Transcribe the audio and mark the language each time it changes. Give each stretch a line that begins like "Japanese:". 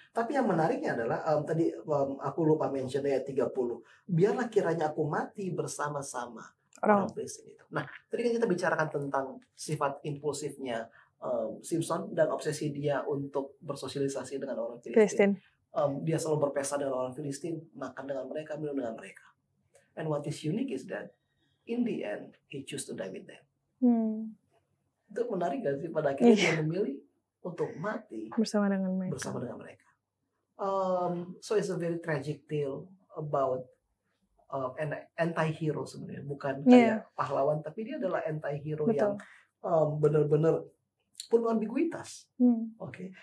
Indonesian: Tapi yang menariknya adalah tadi aku lupa mention ayat 30. Biarlah kiranya aku mati bersama-sama orang Filistin itu. Nah, tadi kan kita bicarakan tentang sifat impulsifnya Samson dan obsesi dia untuk bersosialisasi dengan orang Filistin. Dia selalu berpesta dengan orang Filistin, makan dengan mereka, minum dengan mereka.
English: And what is unique is that in the end he choose to die with them.
Indonesian: Itu menarik gak sih? Pada akhirnya dia memilih untuk mati bersama dengan mereka.
English: So it's a very tragic tale about an anti-hero
Indonesian: sebenarnya, bukan kayak pahlawan, tapi dia adalah anti-hero yang benar-benar penuh ambiguitas. Okay.